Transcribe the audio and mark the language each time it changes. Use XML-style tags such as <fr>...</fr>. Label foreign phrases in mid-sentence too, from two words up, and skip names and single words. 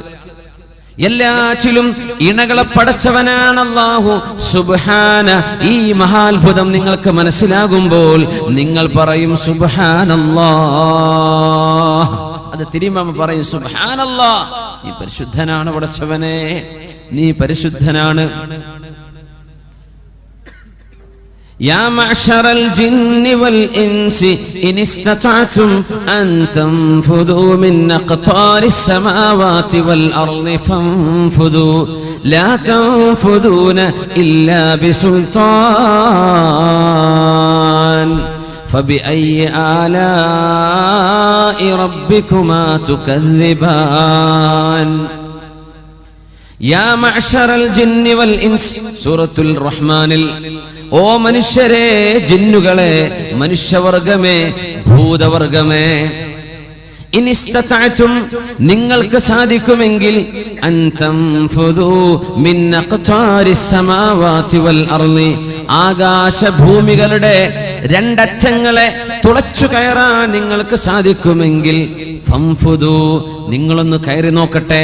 <ml>എല്ലാറ്റിലും ഇണകളെ പടച്ചവനാണ് അല്ലാഹു. സുബ്ഹാന, ഈ മഹാത്ഭുതം നിങ്ങൾക്ക് മനസ്സിലാകുമ്പോൾ നിങ്ങൾ പറയും സുബ്ഹാനല്ലാഹ്. അത് തിരുമാമ പറയും സുബ്ഹാനല്ലാഹ്, നീ പരിശുദ്ധനാണ് പടച്ചവനെ, നീ പരിശുദ്ധനാണ്.</ml> <ar>يا معشر الجن والإنس إن استطعتم أن تنفذوا من أقطار السماوات والأرض فانفذوا لا تنفذون إلا بسلطان فبأي آلاء ربكما تكذبان يا معشر الجن والإنس سورة الرحمن.</ar> <ml>ഓ മനുഷ്യരെ, ജിന്നുകളെ, മനുഷ്യവർഗമേ, ഭൂതവർഗമേ, ഇനിസ്തതഅതും, നിങ്ങൾക്ക് സാധിക്കുമെങ്കിൽ,</ml> <ar>أن تنفذوا من أقطار السماوات والأرض,</ar> <ml>ആകാശഭൂമികളുടെ രണ്ടറ്റങ്ങളെ തുളച്ചു കയറാൻ നിങ്ങൾക്ക് സാധിക്കുമെങ്കിൽ, ഫൻഫുദൂ, നിങ്ങളൊന്ന് കയറി നോക്കട്ടെ.</ml>